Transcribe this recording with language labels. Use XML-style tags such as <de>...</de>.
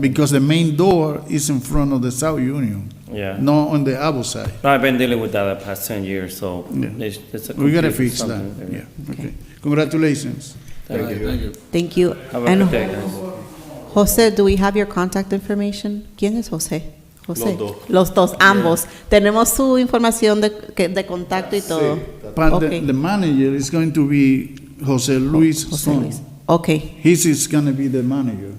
<en>Because the main door is in front of the South Union, Yeah. not on the Abu side. No, I've been dealing with that the past 10 years, so Yeah. it's a We gotta complete fix that, something, yeah, okay. Congratulations. Thank you. Thank you. Thank you. Have a And good day, guys. Jose, do we have your contact information?</en> <es>¿Quién es José? José. Los dos. Los dos, ambos. Tenemos su información de contacto y todo.</es> <en>But Okay. the manager is going to be Jose Luis José Son. Luis. Okay, His is gonna be the manager.</en>